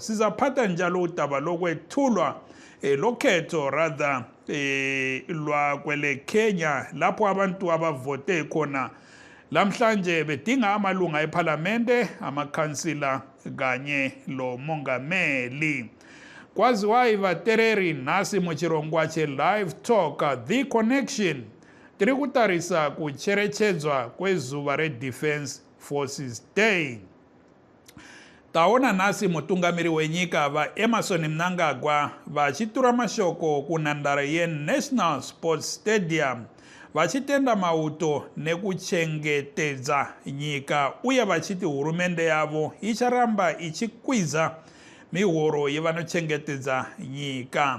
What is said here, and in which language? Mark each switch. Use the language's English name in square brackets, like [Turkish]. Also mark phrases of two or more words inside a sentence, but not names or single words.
[North Ndebele] Sizaphatha njalo udaba lokwethulwa lokhetho rather lwakwele Kenya lapho abantu abavote khona lamhlanje bedinga amalunga eParlamente, amakhansila kanye lo mongameli. [Shona] Kwaziwa ivatereri nasi muchirongwa che-Live Talk, The Connection. Tiri kutarisa kucherechedzwa kwezuva re-Defense Forces Day. Taona nasi mutungamiri wenyika va Emerson Mnangagwa vachitura mashoko kunhandare ye-National Sports Stadium vachitenda mauto nekuchengetedza nyika uye vachiti hurumende yavo icharamba ichikwiza mihoro yevanochengetedza nyika.